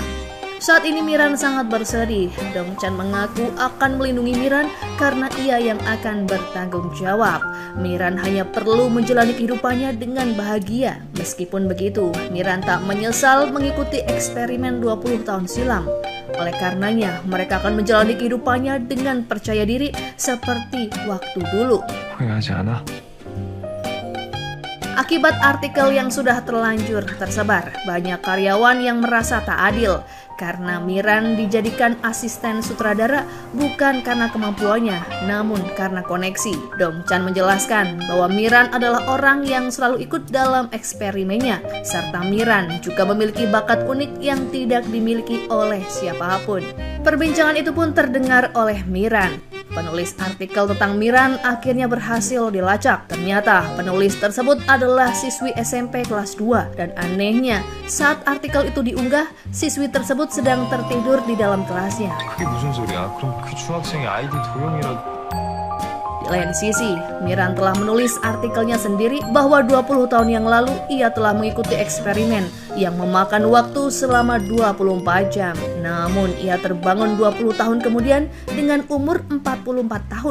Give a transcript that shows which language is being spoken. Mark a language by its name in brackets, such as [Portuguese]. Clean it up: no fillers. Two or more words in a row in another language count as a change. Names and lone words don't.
[Indonesian] Saat ini Miran sangat bersedih. Dong Chan mengaku akan melindungi Miran karena ia yang akan bertanggung jawab. Miran hanya perlu menjalani kehidupannya dengan bahagia. Meskipun begitu, Miran tak menyesal mengikuti eksperimen 20 tahun silam. Oleh karenanya, mereka akan menjalani kehidupannya dengan percaya diri seperti waktu dulu. [Korean] 후회하지 않아? [Indonesian] Akibat artikel yang sudah terlanjur tersebar, banyak karyawan yang merasa tak adil karena Miran dijadikan asisten sutradara bukan karena kemampuannya, namun karena koneksi. Dong Chan menjelaskan bahwa Miran adalah orang yang selalu ikut dalam eksperimennya, serta Miran juga memiliki bakat unik yang tidak dimiliki oleh siapapun. Perbincangan itu pun terdengar oleh Miran. Penulis artikel tentang Miran akhirnya berhasil dilacak. Ternyata penulis tersebut adalah siswi SMP kelas 2 dan anehnya saat artikel itu diunggah, siswi tersebut sedang tertidur di dalam kelasnya. [Korean] 그게 무슨 소리야? 그럼 그 중학생의 아이디 도용이라도... [Indonesian] Di lain sisi, Miran telah menulis artikelnya sendiri bahwa 20 tahun yang lalu ia telah mengikuti eksperimen yang memakan waktu selama 24 jam. Namun ia terbangun 20 tahun kemudian dengan umur 44 tahun.